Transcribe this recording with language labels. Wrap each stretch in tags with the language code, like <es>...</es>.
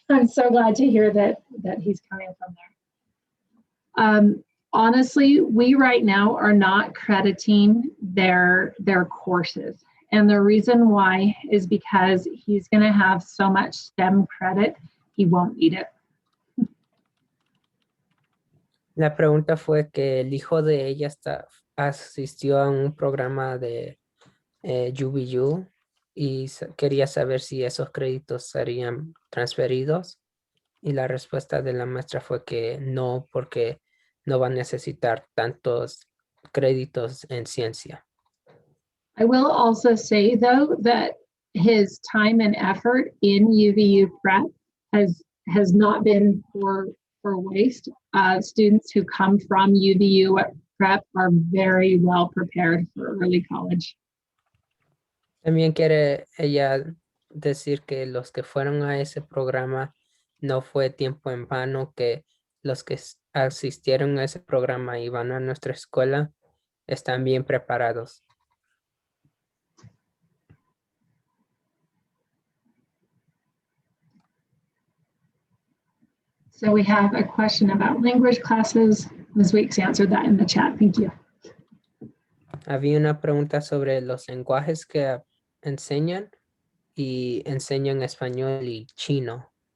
<en>I'm so glad to hear that he's coming from there. Honestly, we right now are not crediting their courses. And the reason why is because he's going to have so much STEM credit, he won't need it.</en> <es>La pregunta fue que el hijo de ella asistió a un programa de UVU y quería saber si esos créditos serían transferidos. Y la respuesta de la maestra fue que no, porque no va a necesitar tantos créditos en ciencia.</es> <en>I will also say, though, that his time and effort in UVU prep has not been for waste. Students who come from UVU prep are very well prepared for early college.</en> <es>También quiere ella decir que los que fueron a ese programa no fue tiempo en vano, que los que asistieron a ese programa y van a nuestra escuela están bien preparados.</es> <en>So we have a question about language classes. Ms. Weeks answered that in the chat. Thank you.</en> <es>Había una pregunta sobre los lenguajes que enseñan y enseñan español y chino.</es>